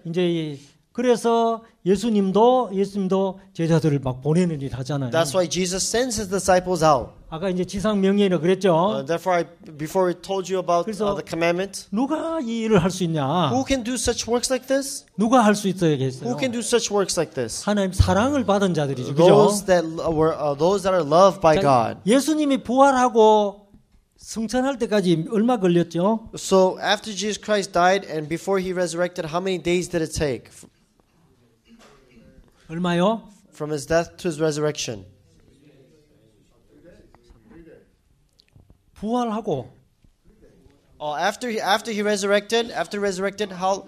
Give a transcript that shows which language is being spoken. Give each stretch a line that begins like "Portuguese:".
Korean: 이제 그래서 예수님도 제자들을 막 보내는 일 하잖아요.
English: that's why Jesus sends His disciples out.
Korean: 아까 이제 지상 명예라 그랬죠.
English: Therefore, before I told you about
Korean: 그래서
English: the commandment,
Korean: 누가 이 일을 할 수 있냐?
English: who can do such works like this?
Korean: 누가 할 수 있어야겠어요?
English: Who can do such works like this?
Korean: 하나님 사랑을 받은 자들이죠. 그죠?
English: Those that are loved by God.
Korean: 예수님이 부활하고 승천할 때까지 얼마 걸렸죠?
English: So after Jesus Christ died and before He resurrected, how many days did it take
Korean: 얼마요?
English: from His death to His resurrection?
Korean: 부활하고
English: After he resurrected, how